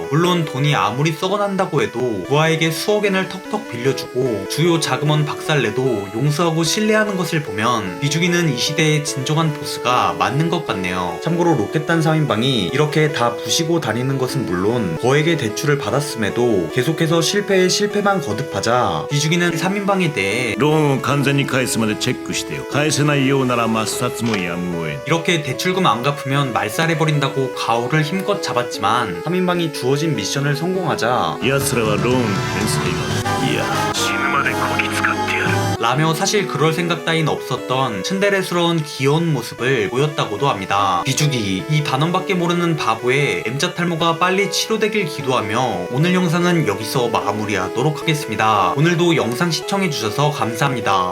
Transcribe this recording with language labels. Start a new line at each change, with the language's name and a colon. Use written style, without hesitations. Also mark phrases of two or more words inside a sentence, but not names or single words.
Korean: 물론 돈이 아무리 썩어난다고 해도 부하에게 수억엔을 턱턱 빌려주고 주요 자금원 박살내도 용서하고 신뢰하는 것을 보면 비주기는 이 시대의 진정한 보스가 맞는 것 같네요. 참고로 로켓단 3인방이 이렇게 다 부시고 다니는 것은 물론 거액의 대출을 받았음에도 계속해서 실패에 실패만 거듭하자 비주기는 3인방에 대해
Japanese: ローンを完全に返すまでチェックしてよ。返せないようなら抹殺もやむを得ん。
Korean: 이렇게 대출금 안 갚으면 말살해버린다고 가오를 힘껏 잡았지만 3인방이 주어진 미션을 성공하자
Japanese: 奴らはローン返済がいや死ぬまでこき使ってやる。
Korean: 라며 사실 그럴 생각 따윈 없었던 츤데레스러운 귀여운 모습을 보였다고도 합니다. 비주기, 이 단언밖에 모르는 바보의 M자 탈모가 빨리 치료되길 기도하며 오늘 영상은 여기서 마무리하도록 하겠습니다. 오늘도 영상 시청해주셔서 감사합니다.